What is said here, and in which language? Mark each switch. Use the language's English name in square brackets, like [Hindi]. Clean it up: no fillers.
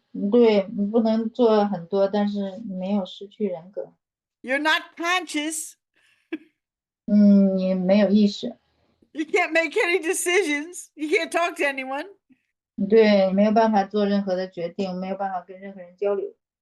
[Chinese] 对，你不能做很多，但是你没有失去人格。 [English] You're not conscious. [Chinese] 你没有意识。 [English] You can't make any decisions. You can't talk to anyone. [Chinese] 对，你没有办法做任何的决定，没有办法跟任何人交流。